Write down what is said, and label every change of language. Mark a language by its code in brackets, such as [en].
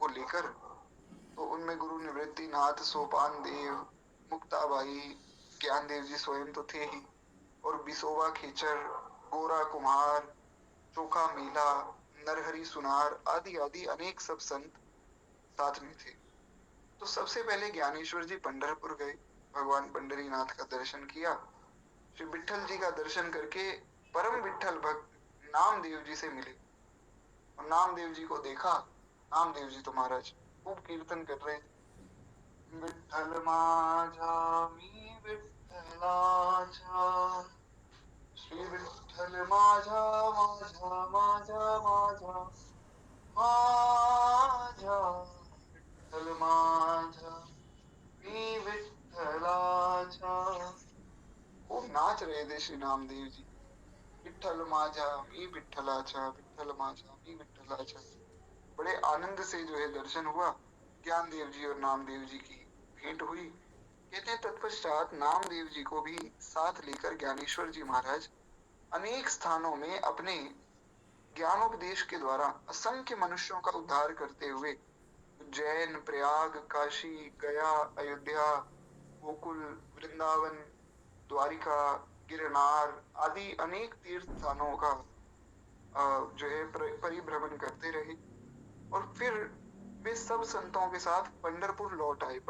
[hi] को लेकर, तो उनमें गुरु निवृत्तिनाथ, सोपान देव, मुक्ताबाई, ज्ञान देव जी स्वयं तो थे ही, और बिसोबा खेचर, गोरा कुम्हार, चोखा मीला, नरहरि सुनार आदि आदि अनेक सब संत साथ में थे। तो सबसे पहले ज्ञानेश्वर जी पंढरपुर गए, भगवान पंडरीनाथ का दर्शन किया, श्री विट्ठल जी का दर्शन करके परम विट्ठल भक्त नामदेव जी से मिले, और नामदेव जी को देखा। नामदेव जी तो महाराज खूब कीर्तन कर रहे थे, [mr] विट्ठल माझा मी विट्ठलाचा, श्री विठ्ठल माझा माझा माझा माझा माझा, विठ्ठल माझा मी विठ्ठलाचा। [hi] खूब नाच रहे थे श्री नामदेव जी, [mr] विठ्ठल माझा मी विठ्ठलाचा, विठ्ठल माझा मी विठ्ठलाचा। [hi] बड़े आनंद से जो है दर्शन हुआ, ज्ञान देव जी और नामदेव जी की भेंट हुई। कहते हैं तत्पश्चात नामदेव जी को भी साथ लेकर ज्ञानेश्वर जी महाराज अनेक स्थानों में अपने ज्ञानोपदेश के द्वारा असंख्य मनुष्यों का उद्धार करते हुए उज्जैन, प्रयाग, काशी, गया, अयोध्या, गोकुल, वृंदावन, द्वारिका, गिरनार आदि अनेक तीर्थ स्थानों का जो है परिभ्रमण करते रहे, और फिर वे सब संतों के साथ पंढरपुर लौट आए।